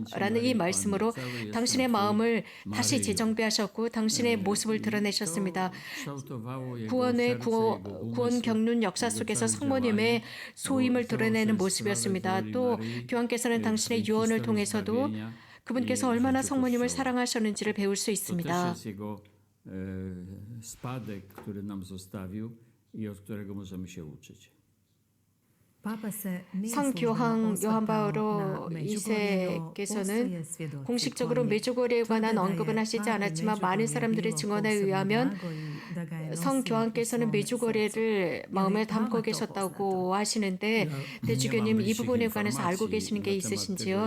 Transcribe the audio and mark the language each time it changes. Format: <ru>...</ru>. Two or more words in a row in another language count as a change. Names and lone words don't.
<ko>라는 이 말씀으로 당신의 마음을 다시 재정비하셨고 당신의 모습을 드러내셨습니다. 구원 경륜 역사 속에서 성모님의 소임을 드러내는 모습이었습니다. 또 교황께서는 당신의 유언을 통해서도 그분께서 얼마나 성모님을 사랑하셨는지를 배울 수 있습니다.</ko> <pl>spadek, który nam zostawił i od którego możemy się uczyć.</pl> <ko>성교황 요한 바오로 2세께서는 공식적으로 메주고리에 관한 언급은 하시지 않았지만 많은 사람들의 증언에 의하면 성교황께서는 메주고리를 마음에 담고 계셨다고 하시는데 대주교님, 이 부분에 관해서 알고 계시는 게 있으신지요?</ko>